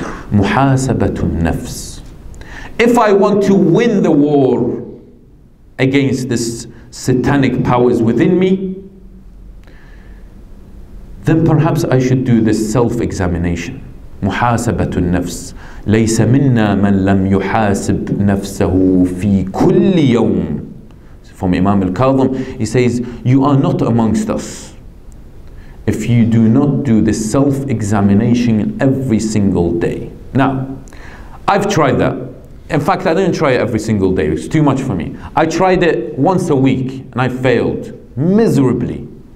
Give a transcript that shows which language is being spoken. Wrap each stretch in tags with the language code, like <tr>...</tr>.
<en>Muhasabatun nafs. If I want to win the war against this satanic powers within me, then perhaps I should do this self-examination. Muhasabatun nafs.</en> <ar>ليس منا من لم يحاسب نفسه في كل يوم.</ar> <en>From Imam al-Kadhim, he says, you are not amongst us if you do not do this self-examination every single day. Now, I've tried that. In fact, I didn't try it every single day. It's too much for me. I tried it once a week and I failed miserably.</en>